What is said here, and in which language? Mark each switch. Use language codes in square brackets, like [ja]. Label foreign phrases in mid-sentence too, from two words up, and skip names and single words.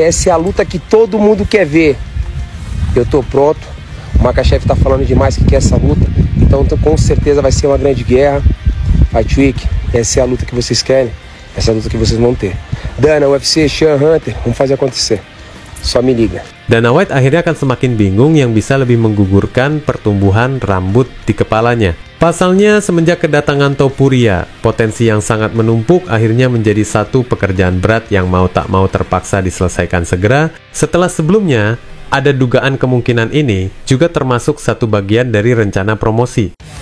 [pt] Essa é a luta que todo mundo quer ver. Eu tô pronto. O Makhachev tá falando demais que quer essa luta. Então com certeza vai ser uma grande guerra. Fight Week, essa é a luta que vocês querem. Essa é a luta que vocês vão ter. Dana, UFC, Sean, Hunter, vamos fazer acontecer. Só me liga. [id] Dana White akhirnya akan semakin bingung yang bisa lebih menggugurkan pertumbuhan rambut di kepalanya. Pasalnya, semenjak kedatangan Topuria, potensi yang sangat menumpuk akhirnya menjadi satu pekerjaan berat yang mau tak mau terpaksa diselesaikan segera, setelah sebelumnya ada dugaan kemungkinan ini juga termasuk satu bagian dari rencana promosi.